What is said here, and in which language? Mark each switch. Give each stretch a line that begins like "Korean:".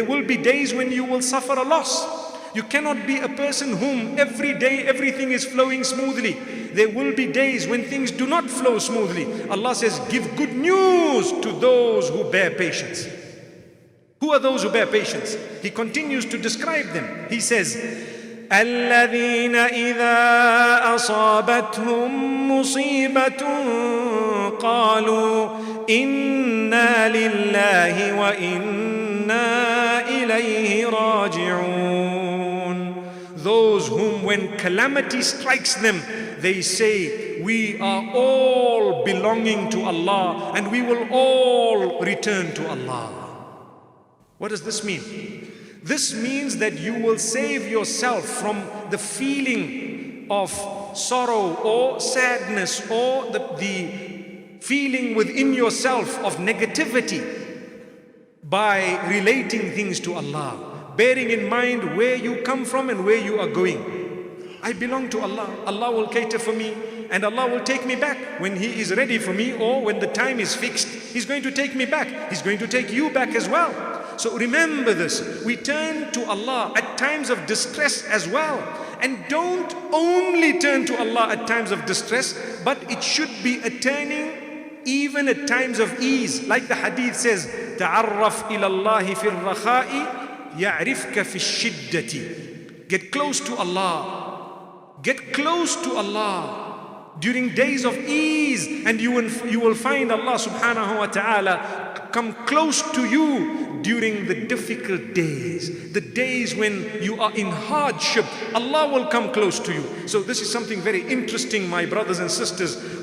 English: There will be days when you will suffer a loss. You cannot be a person whom every day everything is flowing smoothly. There will be days when things do not flow smoothly. Allah says, give good news to those who bear patience. Who are those who bear patience? He continues to describe them. He says,
Arabic: الذين إذا أصابتهم مصيبة قالوا إنا لله وإنا إليه راجعون.
English: Those whom when calamity strikes them, they say, we are all belonging to Allah and we will all return to Allah. What does this mean? This means that you will save yourself from the feeling of sorrow or sadness or the feeling within yourself of negativity by relating things to Allah, bearing in mind where you come from and where you are going. I belong to Allah. Allah will cater for me and Allah will take me back when He is ready for me, or when the time is fixed, He's going to take me back. He's going to take you back as well. So remember this. We turn to Allah at times of distress as well. And don't only turn to Allah at times of distress, but it should be a turning even at times of ease. Like the hadith says,
Arabic: تَعَرَّفْ إِلَى اللَّهِ فِي الرَّخَاءِ يَعْرِفْكَ فِي الشِّدَّةِ.
English: Get close to Allah. Get close to Allah during days of ease, and you will find Allah subhanahu wa ta'ala come close to you during the difficult days, the days when you are in hardship. Allah will come close to you. So this is something very interesting, my brothers and sisters.